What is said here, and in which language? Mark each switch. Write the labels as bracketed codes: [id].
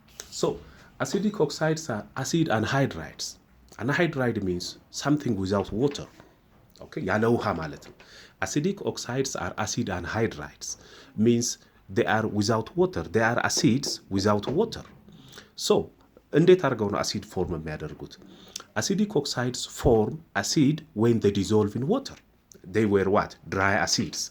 [en] So acidic oxides are acid anhydrides. Anhydride means something without water. Okay, [am] ያለ ውሃ ማለት ነው። [en] Acidic oxides are acid anhydrides means they are without water. They are acids without water. [am] So እንዴት አድርገው ነው አሲድ ፎርም የሚያደርጉት? [en] Acidic oxides form acid when they dissolve in water. They were what? Dry acids.